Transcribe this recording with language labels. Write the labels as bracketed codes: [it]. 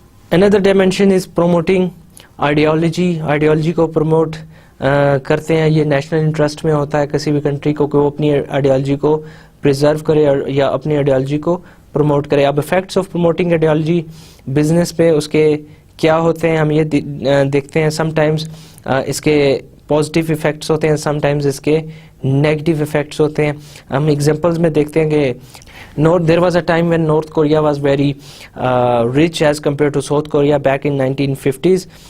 [en] Another dimension is promoting ideology. [ur] Ideology کو promote کرتے ہیں. یہ نیشنل انٹرسٹ میں ہوتا ہے کسی بھی کنٹری کو کہ وہ اپنی آئیڈیالوجی کو پریزرو کرے یا اپنی آئیڈیالوجی کو پروموٹ کرے. اب effects of promoting ideology business پہ اس کے کیا ہوتے ہیں ہم یہ دیکھتے ہیں. سم ٹائمز اس کے پازیٹیو افیکٹس ہوتے ہیں, سم ٹائمز اس کے نیگیٹو افیکٹس ہوتے ہیں. ہم ایگزامپلز میں دیکھتے ہیں کہ [en] there was a time when North Korea was very rich as compared to South Korea back in 1950s.